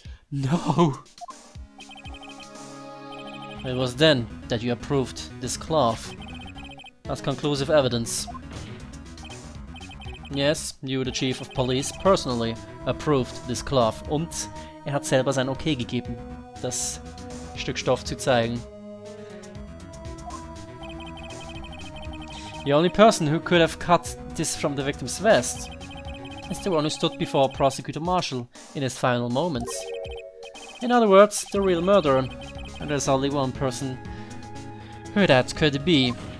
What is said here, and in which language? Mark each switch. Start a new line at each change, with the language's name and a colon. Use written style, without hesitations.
English: No! It was then that you approved this cloth as conclusive evidence. Yes, you, the Chief of Police, personally approved this cloth.
German: Und hat selber sein Okay gegeben, das Stück Stoff zu zeigen.
English: The only person who could have cut this from the victim's vest is the one who stood before Prosecutor Marshall in his final moments. In other words, the real murderer. And there's only one person who that could be.